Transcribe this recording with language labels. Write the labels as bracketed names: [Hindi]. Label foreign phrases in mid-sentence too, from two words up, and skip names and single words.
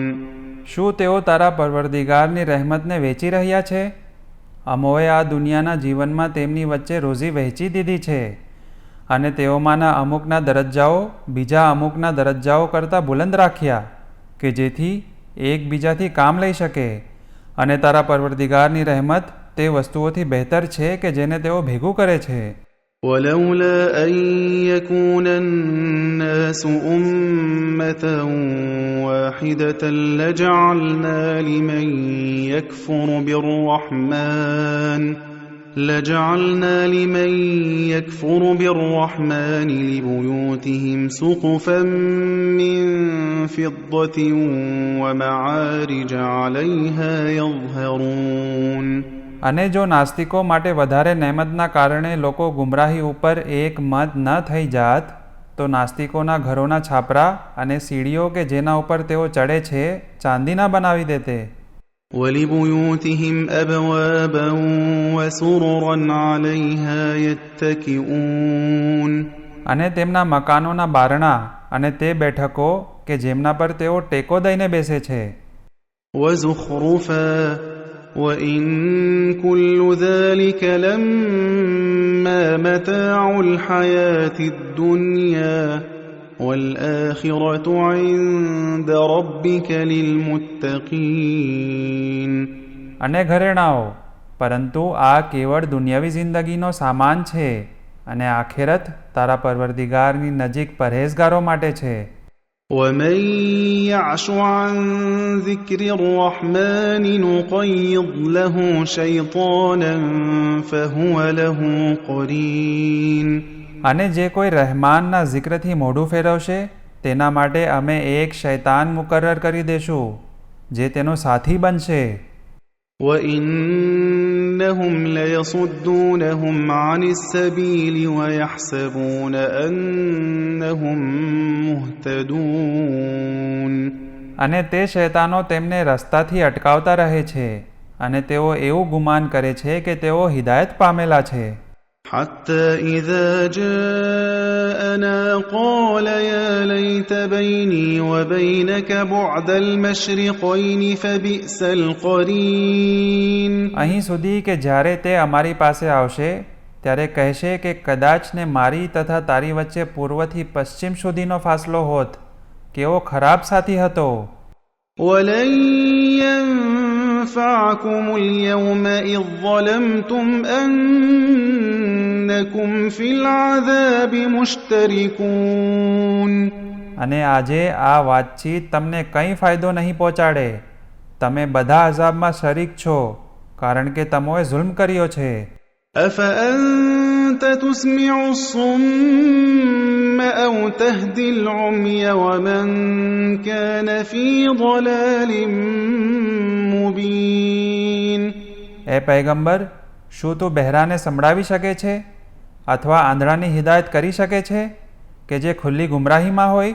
[Gujarati] શું તેઓ તારા પરવરદિગારની રહેમતને વેચી રહ્યા છે? અમોએ આ દુનિયાના જીવનમાં તેમની વચ્ચે રોઝી વહેંચી દીધી છે અને તેઓમાંના અમુકના દરજ્જાઓ બીજા અમુકના દરજ્જાઓ કરતાં બુલંદ રાખ્યા કે જેથી એકબીજાથી કામ લઈ શકે. અને તારા પરવરદિગારની રહેમત તે વસ્તુઓથી બહેતર છે કે જેને તેઓ ભેગું કરે છે. [Arabic] وَلَوْلَا أَن يَكُونَ النَّاسُ أُمَّةً وَاحِدَةً لَجَعَلْنَا لِمَن يَكْفُرُ بِالرَّحْمَنِ لِبُيُوتِهِمْ سُقُفًا مِّن فِضَّةٍ وَمَعَارِجَ عَلَيْهَا يَظْهَرُونَ. [Gujarati] અને જો નાસ્તિકો માટે વધારે નહેમતના કારણે લોકો ગુમરાહી ઉપર એક મત ન થઈ જાત તો નાસ્તિકોના ઘરોના છાપરા અને સીડીઓ કે જેના ઉપર તેઓ ચડે છે ચાંદીના બનાવી દેતે. [Arabic] وَلِبُيُوتِهِمْ أَبْوَابًا وَسُرُرًا عَلَيْهَا يَتَّكِئُونَ. [Gujarati] અને તેમના મકાનોના બારણા અને તે બેઠકો કે જેમના પર તેઓ ટેકો દઈને બેસે છે. [Arabic] وَزُخْرُفًا وَإِن كُلُّ ذَلِكَ لَمَّا مَتَاعُ الْحَيَاةِ الدُّنْيَا وَالْآخِرَةُ عِندَ رَبِّكَ لِلْمُتَّقِينَ. [Gujarati] અને ઘરેણાઓ, પરંતુ આ કેવળ દુનિયાવી જિંદગીનો સામાન છે અને આખેરત તારા પરવરદિગારની નજીક પરહેઝગારો માટે છે. [Arabic] وَمَن يَعْشُ عَن ذِكْرِ الرَّحْمَنِ نُقَيِّضْ لَهُ شَيْطَانًا فَهُوَ لَهُ قَرِينٌ. [Gujarati] અને જે કોઈ રહેમાનના zikરથી મોઢું ફેરવશે તેના માટે અમે એક શૈતાન મુકર્રર કરી દેશું જે તેનો સાથી બનશે. [Arabic] وَإِنَّهُمْ لَيَصُدُّونَهُمْ عَنِ السَّبِيلِ وَيَحْسَبُونَ أَنَّهُمْ مُهْتَدُونَ. [Gujarati] અને તે શૈતાનો તેમને રસ્તાથી અટકાવતા રહે છે અને તેઓ એવું ગુમાન કરે છે કે તેઓ હિદાયત પામેલા છે. [Arabic] حتى إذا جاءنا قال يا ليت بيني وبينك بعد المشرقين فبئس القرين. [Gujarati] અહીં સુધી કે જ્યારે તે અમારી પાસે આવશે ત્યારે કહેશે કે કદાચ ને મારી તથા તારી વચ્ચે પૂર્વથી પશ્ચિમ સુધીનો ફાસલો હોત, કેવો ખરાબ સાથી હતો. [Arabic] ولن ينفعكم اليوم إذ ظلمتم أنكم في العذاب مشتركون. [Gujarati] અને આજે આ વાતચીત તમને કંઈ ફાયદો નહીં પહોંચાડે. તમે બધા અઝાબમાં શરીક છો કારણ કે તમોએ જુલ્મ કર્યો છે. [Arabic] أفأنت تسمع الصم أو تهدي العمي ومن كان في ضلال مبين. [Gujarati] એ પૈગંબર, શું તું બહેરાને સંભળાવી શકે છે અથવા આંધળાની હિદાયત કરી શકે છે કે જે ખુલ્લી ગુમરાહીમાં હોય?